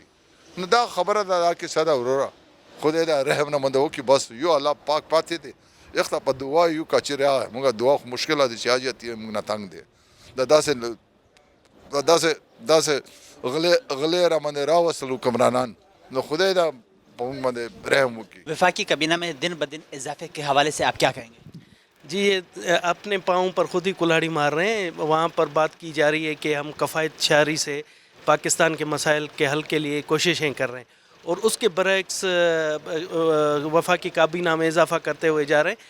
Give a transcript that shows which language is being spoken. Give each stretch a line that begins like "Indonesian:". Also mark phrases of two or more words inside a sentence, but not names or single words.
Pashto: نو دا خبره ده دا کیسه ده وروره، خدای دا رحم نه منده وکړي، بس یو الله پاک پاتې دی، یخته په دعا یو که چېرې موږ دعا خو مشکله ده چې حاجت یې موږ نه تنګ دی، دا داسې غلې را باندې راوستل حکمرانان، نو خدای دا په موږ باندې رحم وکړي.
Urdu: وفاقی کابینہ میں دن بدن اضافے کے حوالے سے آپ کیا کہیں گے؟ جی یہ اپنے پاؤں پر خود ہی کلہاڑی مار رہے ہیں. وہاں پر بات کی جا رہی ہے کہ ہم کفایت شعاری سے پاکستان کے مسائل کے حل کے لیے کوششیں کر رہے ہیں، اور اس کے برعکس وفاقی کابینہ میں اضافہ کرتے ہوئے جا رہے ہیں.